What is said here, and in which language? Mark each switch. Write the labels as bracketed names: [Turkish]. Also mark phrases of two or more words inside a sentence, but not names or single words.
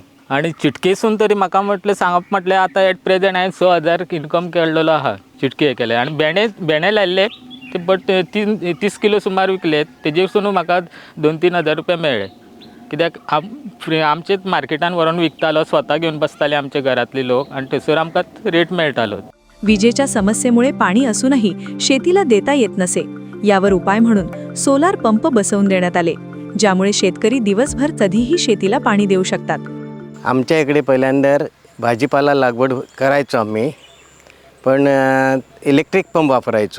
[Konkani] आणि चिटकेसून तरी म्हाका म्हटलें सांगप म्हटल्यार आतां [English] at present [Konkani] हांवें 6,000 इन्कम केल्लो आहा चिटके हे केले. आणि भेंडे लायिल्ले ते बट 30 किलो सुमार विकले. तेजेरसून म्हाका 2-3 हजार रुपया मेळ्ळे. कित्याक आमचेच मार्केटान व्हरून विकतालो, स्वता घेवन बसताले आमचे घरातले लोक, आणि थंयसर आमकां रेट मेळटालो. [Marathi] विजेच्या समस्येमुळे पाणी असूनही शेतीला देता येत नसे. यावर उपाय म्हणून सोलार पंप बसवून देण्यात आले, ज्यामुळे शेतकरी दिवसभर कधीही शेतीला पाणी देऊ शकतात. आमच्या इकडे पहिल्यांदा भाजीपाला लागवड करायचो आम्ही, पण इलेक्ट्रिक पंप वापरायचो.